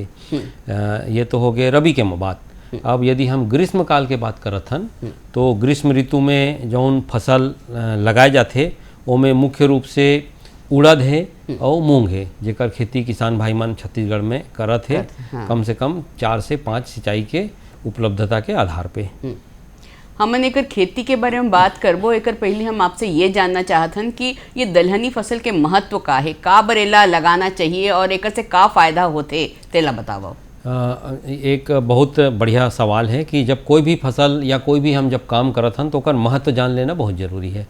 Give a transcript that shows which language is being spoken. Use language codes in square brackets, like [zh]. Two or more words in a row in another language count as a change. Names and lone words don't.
[hne] ये तो हो गए रबी के बात। अब यदि हम ग्रीष्म काल के बात करत हन, तो ग्रीष्म ऋतु में जौन फसल लगाए जाते उनमें मुख्य रूप से उड़द है और मूंग है, जेकर खेती किसान भाई मन छत्तीसगढ़ में करत है, कम से कम 4 से 5 सिंचाई के उपलब्धता के आधार पे। हमन एकर खेती के बारे में बात करबो, एकर पहले हम आपसे ये जानना चाहतन कि ये दलहनी फसल के महत्व का है, का बरेला लगाना चाहिए और एकर से का फायदा होते तेला बताओ। एक बहुत बढ़िया सवाल है कि जब कोई भी फसल या कोई भी हम जब काम करत हन तो ओकर महत्व जान लेना बहुत ज़रूरी है